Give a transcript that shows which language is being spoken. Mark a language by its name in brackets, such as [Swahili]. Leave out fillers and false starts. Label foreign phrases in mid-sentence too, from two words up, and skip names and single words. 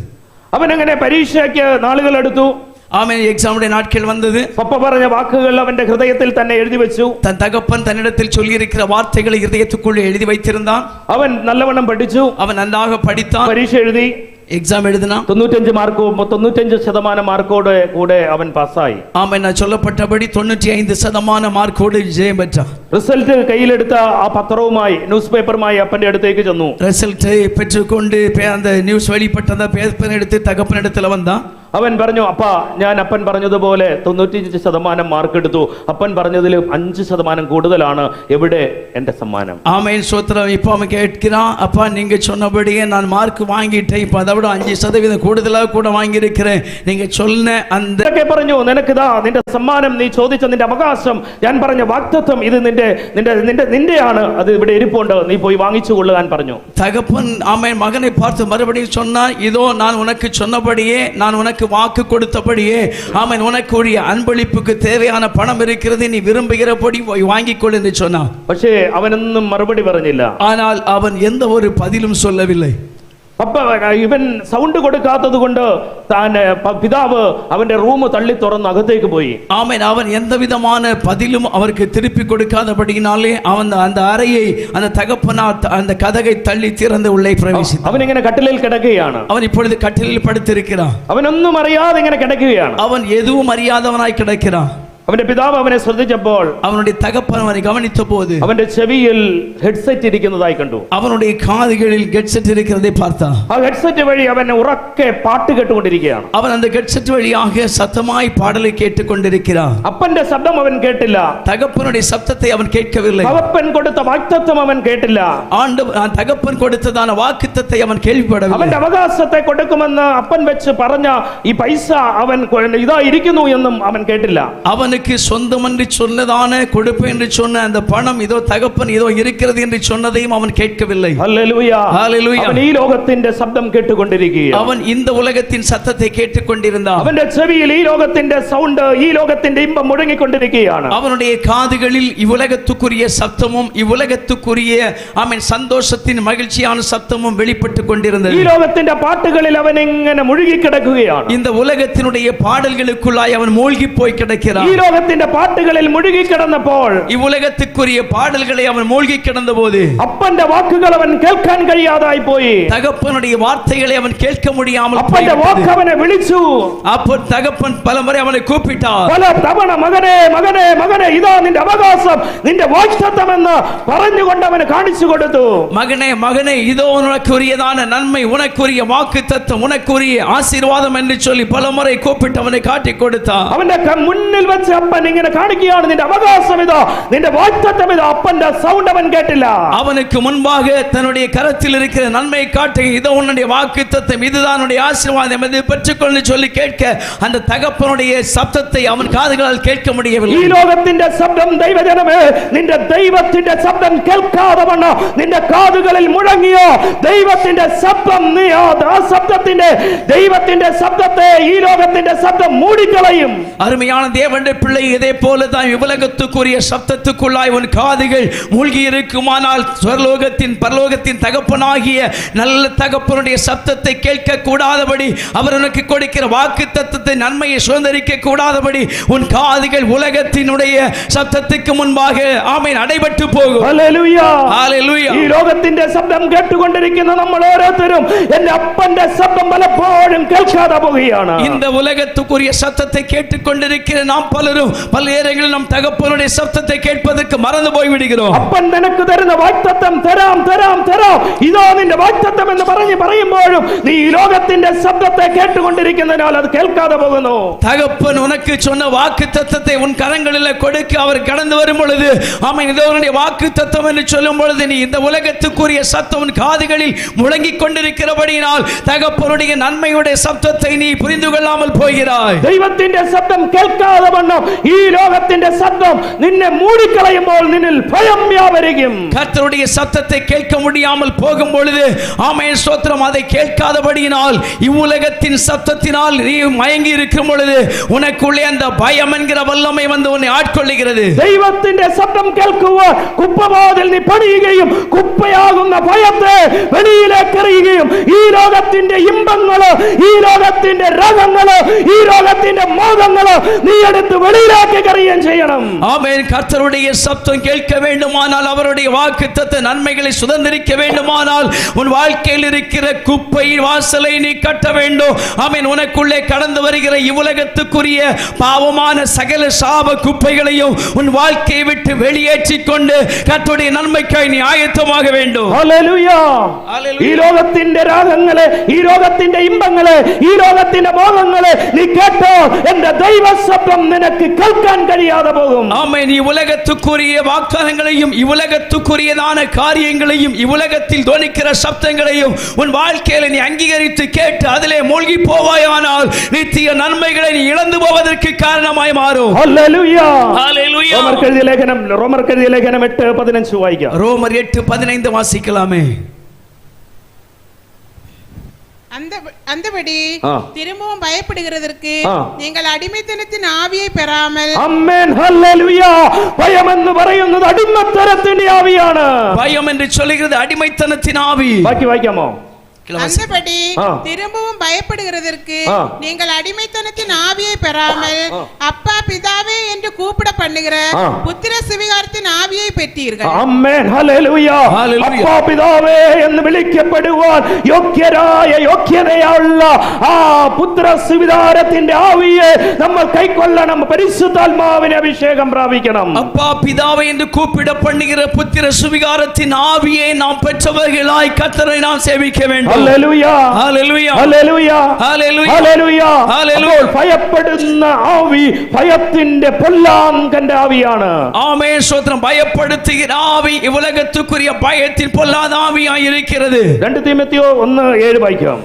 [Malayalam] അവൻ അങ്ങനെ പരീക്ഷയ്ക്ക് നാളുകൾ എടുത്തു. [Tamil] ஆமென். எக்ஸாமுடைய நாட்கள் வந்தது. [Malayalam] പപ്പ പറഞ്ഞ വാക്കുകൾ അവന്റെ ഹൃദയത്തിൽ തന്നെ എഴുതി വെച്ചു. [Tamil] தன் தகப்பன் தன்னிடத்தில் சொல்லி இருக்கிற வார்த்தைகளை இதயத்துக்குள்ளே எழுதி வைத்திருந்தான். [Malayalam] അവൻ നല്ലവണ്ണം പഠിച്ചു. [Tamil] அவன் நன்றாக படித்தான். [Malayalam] പരീക്ഷ എഴുതി. [Tamil] எக்ஸாம் எழுதினான். [Malayalam] 95% മാർക്കോടെ കൂടെ അവൻ പാസ്സായി. [Tamil] ஆமென். நான் சொல்லப்பட்டபடி 95% മാർക്കോடு ജയം பெற்றான். [Malayalam] റിസൾട്ട് കയ്യിലെടുത്ത ആ പത്രവുമായി, ന്യൂസ് പേപ്പറുമായി അപ്പന്റെ അടുത്തേക്ക് ചെന്നു. [Tamil] ரிசல்ட்டை பெற்றுக்கொண்டு அந்த நியூஸ் வெளிப்பட்ட அந்த பேப்பர் எடுத்து தகப்பனிடத்தில் வந்தான். [Malayalam] അവൻ പറഞ്ഞു, അപ്പാ ഞാൻ അപ്പൻ പറഞ്ഞതുപോലെ 95% മാർക്ക് എടുത്തു, അപ്പൻ പറഞ്ഞതിൽ 5% കൂടുതലാണ്, എവിടെ എന്റെ സമ്മാനം? [Tamil] ஆமென் ஸ்தோத்திரம். இப்போ அவன் கேட்கிறான், அப்பா நீங்க சொன்னபடியே நான் மார்க் வாங்கிட்டேன், இப்போ அதை விட 5% கூடுதலாக கூட வாங்கியிருக்கிறேன், நீங்க சொன்ன அந்த [Malayalam] പറഞ്ഞു, നിനക്കിതാ നിന്റെ സമ്മാനം, നീ ചോദിച്ച നിന്റെ അവകാശം, ഞാൻ പറഞ്ഞ വാഗ്ദത്തം, ഇത് നിന്റെയാണ്, അത് ഇവിടെ ഇരിപ്പുണ്ട്, നീ പോയി വാങ്ങിച്ചു കൊള്ളുവാൻ പറഞ്ഞു. [Tamil] தகப்பன் ஆமென் மகனை பார்த்து மறுபடியும் சொன்னான், இதோ நான் உனக்கு சொன்னபடியே, நான் உனக்கு வாக்கு கொடுத்தபடியே, ஆமென் உனக்குரிய அன்பளிப்புக்கு தேவையான பணம் இருக்கிறது, நீ விரும்புகிறபடி வாங்கிக் கொள் என்று சொன்னான். [Malayalam] പക്ഷേ അവനൊന്നും മറുപടി പറഞ്ഞില്ല. [Tamil] ஆனால் அவன் எந்த ஒரு பதிலும் சொல்லவில்லை. [Malayalam] അപ്പ ഇവൻ സൗണ്ട് കൊടുക്കാത്തത് കൊണ്ട് പിതാവ് അവന്റെ റൂം തള്ളി തുറന്ന് അകത്തേക്ക് പോയി. [Tamil] ஆமென். அவன் எந்த விதமான பதிலும் அவருக்கு திருப்பி கொடுக்காதபடியினாலே அவன் அந்த அறையை அந்த தகப்பனா அந்த கதகை தள்ளி திறந்து உள்ளே பிரவேசித்தான். [Malayalam] അവൻ ഇങ്ങനെ കട്ടിലിൽ കിടക്കുകയാണ്. [Tamil] அவன் இப்பொழுது கட்டிலில் படுத்திருக்கிறான். [Malayalam] അവനൊന്നും അറിയാതെ ഇങ്ങനെ കിടക്കുകയാണ്. [Tamil] அவன் எதுவும் அறியாதவனாய் கிடக்கிறான். [Malayalam] അവന്റെ പിതാവ് അവനെ ശ്രദ്ധിച്ചപ്പോൾ, [Tamil] அவனுடைய தகப்பன் அவனை கவனித்த போது [Malayalam] അവന്റെ ചെവിയിൽ ഹെഡ്സെറ്റ് ഇരിക്കുന്നതായി കണ്ടു. [Tamil] அவனுடைய காதுகளில் ஹெட்செட் இருக்கிறதை பார்த்தான். [Malayalam] ആ ഹെഡ്സെറ്റ് വഴി അവൻ ഉറക്കെ പാട്ട് കേട്ടുകൊണ്ടിരിക്കുകയാണ്. [Tamil] அவன் அந்த ஹெட்செட் வழியாக சத்தமாய் பாடலை கேட்டுக்கொண்டிருக்கிறான். [Malayalam] അപ്പന്റെ ശബ്ദം അവൻ കേട്ടില്ല. [Tamil] தகப்பனுடைய சத்தத்தை அவன் கேட்கவில்லை. [Malayalam] തകപ്പൻ കൊടുത്ത വാഗ്ദത്തം അവൻ കേട്ടില്ല. [Tamil] தகப்பன் கொடுத்ததான வாக்குத்தத்தை அவன் கேள்விப்படவில்லை. [Malayalam] അവന്റെ അവകാശത്തെ കൊടുക്കുമെന്ന് അപ്പൻ വെച്ച് പറഞ്ഞ ഈ പൈസ അവൻ ഇതാ ഇരിക്കുന്നു എന്നും അവൻ കേട്ടില്ല. [Tamil] அவனுக்கு சொந்தம் என்று சொன்னதான கொடுப்பேன் என்று சொன்ன அந்த பணம் இதோ தகப்பன் இதோ இருக்கிறது என்று சொன்னதையும் அவன் கேட்கவில்லை. [Malayalam] ഹല്ലേലൂയ. [Tamil] ஹல்லேலூயா. [Malayalam] അവൻ ഈ ലോകത്തിന്റെ ശബ്ദം കേട്ടുകൊണ്ടിരിക്കുകയാണ്. [Tamil] அவன் இந்த உலகத்தின் சத்தத்தை கேட்டுக்கொண்டிருந்தான். [Malayalam] അവന്റെ ചെവിയിൽ ഈ ലോകത്തിന്റെ സൗണ്ട്, ഈ ലോകത്തിന്റെ ഇമ്പം മുഴങ്ങിക്കൊണ്ടിരിക്കുകയാണ്. [Tamil] அவனுடைய காதுகளில் இவ்வுலகத்துக்குரிய சத்தமும் இவ்வுலகத்துக்குரிய ஆமென் சந்தோஷத்தின் மகிழ்ச்சியான சத்தமும் வெளிப்பட்டு கொண்டிருந்தது. [Malayalam] ഈ ലോകത്തിന്റെ പാട്ടുകളിൽ അവൻ ഇങ്ങനെ മുഴുകി കിടക്കുകയാണ്. [Tamil] இந்த உலகத்தினுடைய பாடல்களுக்குள்ளாய் அவன் மூழ்கி போய் கிடக்கிறான். [Malayalam] ഈ ലോകത്തിന്റെ പാട്ടുകളിൽ മുഴുകി കിടന്നപ്പോൾ, [Tamil] இவ்வுலகத்துக்குரிய பாடல்களை அவன் மூழ்கி கிடந்த போது [Malayalam] അപ്പന്റെ വാക്കുകൾ അവൻ കേൾക്കാൻ കഴിയാതായി പോയി. [Tamil] தகப்பனுடைய வார்த்தைகளை அவன் கேட்க முடியாமல் [Malayalam] അപ്പന്റെ വാക്ക് അവനെ വിളിച്ചു. [Tamil] அப்போ தகப்பன் பலமுறை அவனை கூப்பிட்டார். [Malayalam] പല തവണ മകനെ മകനെ മകനെ, ഇതാ നിന്റെ അവകാശം, നിന്റെ വാഗ്ദത്തം എന്ന് പറഞ്ഞുകൊണ്ട് അവന് കാണിച്ചു കൊടുത്തു. [Tamil] மகனே மகனே, இதோ உனக்குரியதான நன்மை, உனக்குரிய வாக்குத்தத்தம், உனக்குரிய ஆசீர்வாதம் என்று சொல்லி பலமுறை கூப்பிட்டு அவனை காட்டி கொடுத்தான். [Malayalam] അവന്റെ മുന്നിൽ വെച്ച് അപ്പൻ ഇങ്ങനെ കാണിക്കുകയാണ്, നിന്റെ അവകാശം ഇതോ, നിന്റെ വാഗ്ദത്തം ഇതോ. അപ്പന്റെ സൗണ്ട് അവൻ കേട്ടില്ല. [Tamil] அவனுக்கு முன்பாக தன்னுடைய கரத்தில் இருக்கிற நன்மை காட்டி, இதோ உன்னுடைய வாக்குத்தத்தம், இதுதான் உன்னுடைய ஆசீர்வாதம், இதை பெற்றுக்கொள்ளு சொல்லி கேட்க அந்த தகப்பனுடைய சத்தத்தை அவன் காதுகளால் கேட்க முடியவில்லை. [Malayalam] ഈ ലോകത്തിന്റെ ശബ്ദം, ദൈവജനമേ, നിന്റെ ദൈവത്തിന്റെ ശബ്ദം കേൾക്കാതെ വണ്ണം നിന്റെ കാതുകളിൽ മുഴങ്ങിയോ ദൈവത്തിന്റെ ശബ്ദം, നീ ആ ശബ്ദത്തിന്റെ, ദൈവത്തിന്റെ ശബ്ദത്തെ ഈ ലോകത്തിന്റെ ശബ്ദം മൂടിക്കളയും. [Tamil] அருமையான தேவனுடைய பிள்ளை, இதே போலதான் இவ்வுலகத்துக்குரிய சப்தத்துக்குள்ளாய் உன் காதுகள் மூழ்கி இருக்குமானால், ஸ்வர்லோகத்தின் பரலோகத்தின் தகப்பனாகிய நல்ல தகப்பனுடைய சப்தத்தை கேட்க கூடாதபடி, அவர் உனக்கு கொடுக்கிற வாக்குத்தத்தத்தை, நன்மையை சுதந்தரிக்க கூடாதபடி உன் காதுகள் உலகத்தினுடைய சப்தத்துக்கு முன்பாக ஆமென் அடைபட்டு போகும். [Malayalam] ഹല്ലേലൂയ. [Tamil] ஹல்லேலூயா. [Malayalam] ഈ ലോകത്തിന്റെ ശബ്ദം കേട്ടുകൊണ്ടിരിക്കുന്ന നമ്മൾ ഓരോരുത്തരും എന്റെ അപ്പന്റെ ശബ്ദം പലപ്പോഴും കേൾക്കാതെ പോവുകയാണ്. [Tamil] இந்த உலகத்துக்குரிய சத்தத்தை கேட்டுக்கொண்டிருக்கிற நாம் பலரும் பல நேரங்களில் நம் தகப்பனுடைய சத்தத்தை கேட்பதற்கு மறந்து போய் விடுகிறோம். [Malayalam] അപ്പൻ നിനക്ക് തരുന്ന വാഗ്ദത്തം തരാം തരാം തരാം, ഇതോ നിന്റെ വാഗ്ദത്തം എന്ന് പറയുമ്പോഴും നീ ഈ ലോകത്തിന്റെ ശബ്ദത്തെ കേട്ടുകൊണ്ടിരിക്കുന്നതിനാൽ അത് കേൾക്കാതെ പോകുന്നു. [Tamil] தகப்பன் உனக்கு சொன்ன வாக்குத்தத்தத்தை உன் கரங்களில் கொடுக்க அவர் கடந்து வரும் பொழுது, ஆமென், இதோ உன்னுடைய வாக்குத்தத்தம் என்று சொல்லும் பொழுது நீ இந்த உலகத்துக்குரிய சத்தம் உன் காதுகளில் முழங்கிக் கொண்டிருக்கிறபடியினால் தகப்பனுடைய நன்மையுடைய சத்தத்தை நீ புரிந்து கொள்ளாமல் போகிறாய். [Malayalam] ദൈവത്തിന്റെ ശബ്ദം കേൾക്കാതെ വണ്ണം ഈ ലോകത്തിന്റെ ശബ്ദം നിന്നെ മൂടിക്കളയുമ്പോൾ നിന്നിൽ ഭയം വ്യാപരിക്കും. [Tamil] கர்த்தருடைய சத்தத்தை கேட்க முடியாமல் போகும் பொழுது, ஆமென் ஸ்தோத்திரம், அதை கேட்காதபடியினால் இவ்வுலகத்தின் சத்தத்தினால் நீ மயங்கி இருக்கும் பொழுது உனக்குள்ளே அந்த பயம் என்கிற வல்லமை வந்து உன்னை ஆட்கொள்ளுகிறது. [Malayalam] ദൈവത്തിന്റെ ശബ്ദം കേൾക്കുവാൻ കുപ്പവാതിൽ നീ പണിയുകയും കുപ്പയാകുന്ന ഭയത്തെ വെളിയിലേക്ക് എറിയുകയും ഈ ലോകത്തിന്റെ ഇമ്പങ്ങള്, ഈ ലോകത്തിന്റെ രകങ്ങള്, ഈ ലോകത്തിന്റെ മോഹങ്ങള് നീ എടുത്ത് വെളിയിലാക്കി കറിയാൻ ചെയ്യണം. [Tamil] ஆமென். கர்த்தருடைய சத்தம் கேட்க வேண்டுமானால், அவருடைய வாக்குத்தத்த நன்மைகளை சுதந்திரிக்க வேண்டுமானால், உன் வாழ்க்கையில் இருக்கிற குப்பை வாசலை நீ கட்ட வேண்டும். ஆமென். உனக்குள்ளே கடந்து வருகிற இவ்வுலகத்துக்குரிய பாவமான சகல சாப குப்பைகளையும் உன் வாழ்க்கையை விட்டு வெளியேற்றிக் கொண்டு கர்த்தருடைய நன்மைக்காய் நீ ஆயத்தமாக வேண்டும். [Malayalam] ഹല്ലേലൂയ. ഈ ലോകത്തിന്റെ രാഗങ്ങളെ, ഈ ലോകത്തിന്റെ ഇമ്പങ്ങളെ, ഈ ലോകത്തിന്റെ ഭോഗങ്ങളെ നീ കേട്ടോ, എന്റെ ദൈവശബ്ദം നിനക്ക് കേൾക്കാൻ കഴിയാതെ പോകും. [Tamil] ஆமென். இவ்வுலகத்துக்குரிய வாக்குத்தத்தங்களையும் இவ்வுலகத்துக்குரியதான காரியங்களையும் இவ்வுலகத்தில் தொனிக்கிற சப்தங்களையும் உன் வாழ்க்கையில நீ அங்கீகரித்து கேட்டு அதிலே மூழ்கி போவாயானால் நித்திய நன்மைகளை நீ இழந்து போவதற்கு காரணமாய் மாறும். [Malayalam] ഹല്ലേലൂയ. [Tamil] ஹல்லேலூயா. ரோமர் எழுதிய [Malayalam] ലേഖനം 8:15 വായിക്കാം. [Tamil] ரோமர் 8:15 வாசிக்கலாமே. அந்தபடி திரும்பவும் பயப்படுகிறதற்கு நீங்கள் அடிமைத்தனத்தின் ஆவியை பெறாமல். ஆமென். ஹல்லேலூய. [Malayalam] பயம் എന്ന് പറയുന്നത് അടിമത്തനത്തിന്റെ ആവിയാണ്. [Tamil] பயம் என்று சொல்கிறது அடிமைத்தனத்தின் ஆவி. [Malayalam] ബാക്കി വായിക്കാമോ? [Tamil] அந்தபடி திரும்பவும் பயப்படுகிறதற்கு நீங்கள் அடிமைத்தனத்தின் ஆவியை பெறாமல் அப்பா பிதாவே என்று கூப்பிட பண்ணுகிற புத்திர சுவிகாரத்தின் ஆவியை பெற்றீர்கள். ஆமென். ஹல்லேலூயா. அப்பா பிதாவே [Malayalam] എന്ന് വിളിക്കപ്പെടുവാൻ യോഗ്യതയുള്ള ആ പുത്ര സുവികാരത്തിന്റെ ആവിയെ നമ്മൾ കൈക്കൊള്ളണം. പരിശുദ്ധാത്മാവിനെ അഭിഷേകം പ്രാപിക്കണം. [Tamil] அப்பா பிதாவே என்று கூப்பிட பண்ணுகிற புத்திர சுவிகாரத்தின் ஆவியை நாம் பெற்றவர்களாய் கர்த்தரை நாம் சேவிக்க வேண்டும். [Malayalam] ഹല്ലേലൂയ. ഹല്ലേലൂയ. ഹല്ലേലൂയ. ഹല്ലേലൂയ. ഹല്ലേലൂയ. ഹല്ലേലൂയ. ഭയപ്പെടുന്ന ആവി ഭയത്തിന്റെ പൊല്ലാങ്കന്റെ ആവിയാണ്. [Tamil] ஆமென். ஸ்தோத்திரம். பயப்படுத்துகிற ஆவி இவ்வுலகத்துக்குரிய பயத்தின் பொல்லாத ஆவியாய் இருக்கிறது. 2 தீமோத்தேயு 1:7 வாசிക്കാം.